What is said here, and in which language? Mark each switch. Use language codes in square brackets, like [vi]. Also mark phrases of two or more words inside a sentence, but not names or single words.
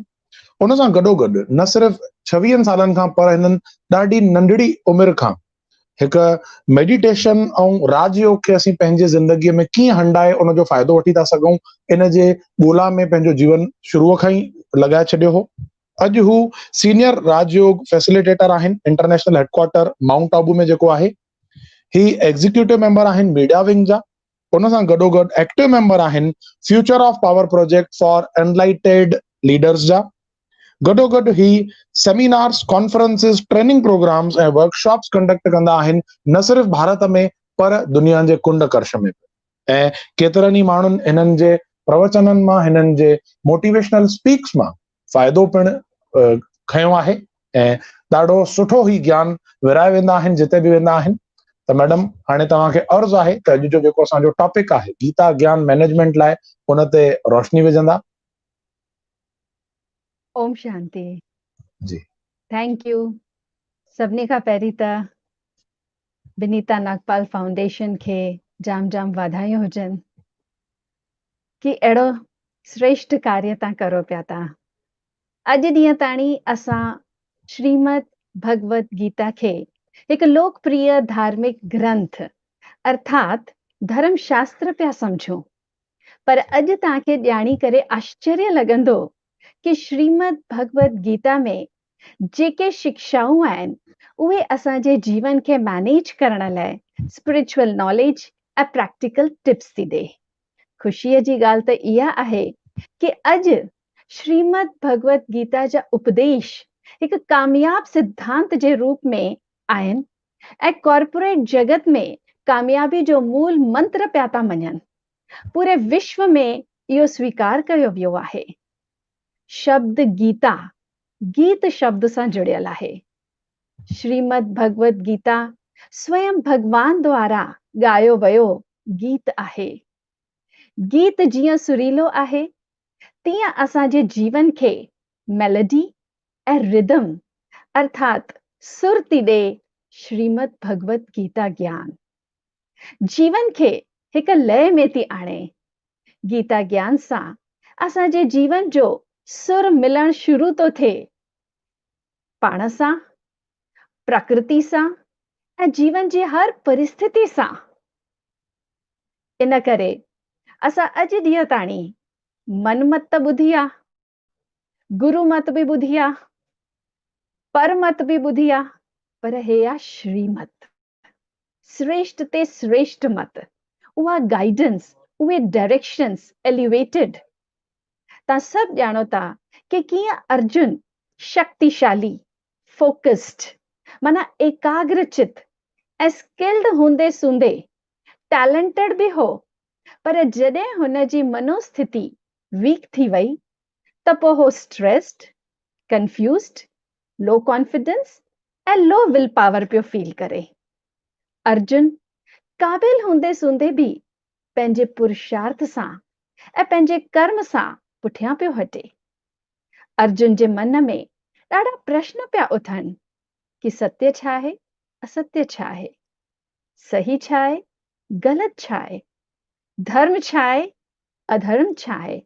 [sd] उन सां गॾोगॾु न सिर्फ़ 26 सालनि खां, पर हिननि ॾाढी नंढड़ी उमिरि खां हिकु मेडिटेशन ऐं राजयोग खे असीं पंहिंजे ज़िंदगीअ में कीअं हंडाए उनजो फ़ाइदो वठी था सघूं, इन जे ॻोल्हा में पंहिंजो जीवन शुरूअ खां ई लॻाए छॾियो हो। अॼु हू सीनियर राजयोग फैसिलिटेटर आहिनि [en] International Headquarter [sd] माउंट आबू में जेको आहे। ही [en] executive member [sd] आहिनि [en] media wing [sd] जा। उन सां गॾोगॾु [en] active member [sd] आहिनि [en] Future of Power Project for Enlightened Leaders [sd] जा। गॾोगॾु ही [en] seminars, conferences, training programs [sd] ऐं [en] workshops conduct [sd] कंदा आहिनि, न सिर्फ़ भारत में पर दुनिया जे कुंड कर्श में। ऐं केतिरनि ई माण्हुनि हिननि जे प्रवचननि मां, हिननि जे [en] motivational speaks [sd] मां फ़ाइदो पिणु खयो आहे ऐं ॾाढो सुठो ही ज्ञान विराए वेंदा आहिनि जिते बि वेंदा आहिनि। त मैडम, हाणे तव्हांखे अर्ज़ु आहे त अॼु जो जेको असांजो टॉपिक आहे गीता ज्ञान मैनेजमेंट लाइ, उन ते रोशनी विझंदा। ओम शांति जी, [en] Thank you. [sd] सभिनी खां पहिरीं त विनीता नागपाल फाउंडेशन खे जाम जाम वाधायूं हुजनि कि अहिड़ो श्रेष्ठ कार्य तव्हां करो पिया था। अॼु ॾींहं ताणी असां श्रीमद भगवत गीता खे हिकु लोकप्रिय धार्मिक ग्रंथ अर्थात धर्म शास्त्र पिया समझूं, पर अॼु तव्हांखे ॼाणी करे आश्चर्य लॻंदो कि श्रीमद भगवत गीता में जेके शिक्षाऊं आहिनि उहे असांजे जीवन खे मैनेज करण लाइ [en] spiritual knowledge [sd] ऐं [en] practical tips [sd] थी ॾे। ख़ुशीअ जी ॻाल्हि त इहा आहे कि अॼु श्रीमद भगवत गीता जा उपदेश हिकु कामयाब सिद्धांत जे रूप में आहिनि ऐं कॉर्पोरेट जगत में कामयाबी जो मूल मंत्र पिया था मञनि। पूरे विश्व में इहो स्वीकार कयो वियो आहे। शब्द गीता गीत शब्द सां जुड़ियल आहे। श्रीमद भगवत गीता स्वयं भगवान द्वारा ॻायो वियो गीत आहे। गीत जीअं सुरीलो आहे, तीअं असांजे जीवन खे मेलोडी ऐं रिदम अर्थात सुर थी ॾे श्रीमद भगवत गीता ज्ञान। जीवन खे हिकु लय में थी आणे। गीता ज्ञान सां असांजे जीवन जो सुर मिलण शुरू तो थिए, पाण सां, प्रकृति सां ऐं जीवन जी हर परिस्थिति सां। इन करे असां अॼु ॾींहं ताणी मनमत त ॿुधी आहे, गुरु मत बि ॿुधी आहे, परमत बि ॿुधी आहे, पर हे आहे श्रीमत, श्रेष्ठ ते श्रेष्ठ मत, उहा गाइडेंस, उहे [en] directions elevated. [sd] तव्हां सभु ॼाणो था कि कीअं अर्जुन शक्तिशाली, फोकस्ड, माना एकाग्रचित ऐं स्किल्ड हूंदे सूंदे टैलेंटेड बि हो, पर जॾहिं हुन जी मनोस्थिति वीक थी वई त पोइ हो [en] stressed, confused, low confidence [sd] ऐं [en] low will power [sd] पियो फील करे। अर्जुन क़ाबिल हूंदे सूंदे बि पंहिंजे पुरुषार्थ सां ऐं पंहिंजे कर्म सां पुठियां पियो हटे। अर्जुन जे मन में ॾाढा प्रश्न पिया उथनि कि सत्य छा आहे, असत्य छा आहे, सही छा आहे, ग़लति छा आहे, धर्म छा आहे, अधर्म छा आहे।